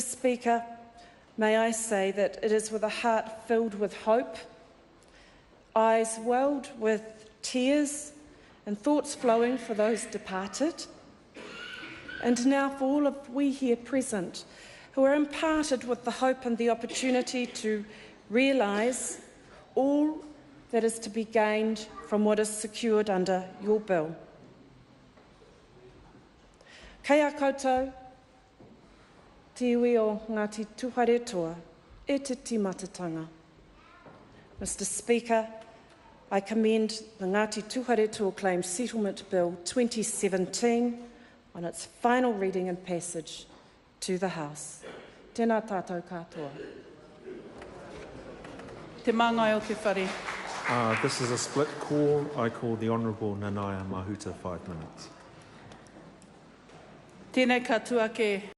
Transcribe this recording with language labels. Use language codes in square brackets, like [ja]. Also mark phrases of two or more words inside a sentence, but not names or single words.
[en] Speaker, may I say that it is with a heart filled with hope, eyes welled with tears and thoughts flowing for those departed, and now for all of we here present who are imparted with the hope and the opportunity to realise all that is to be gained from what is secured under your bill. [mi] Kei a koutou, te iwi o Ngāti Tūwharetoa, e te timatatanga. [en] Mr. Speaker, I commend the Ngāti Tūwharetoa Claims Settlement Bill 2017 on its final reading and passage to the House. [mi] Tēnā tātou katoa. Te māngai o te whare. [en] This is a split call. I call the Honourable Nanaia Mahuta 5 minutes. [mi] Tēnei katoa ke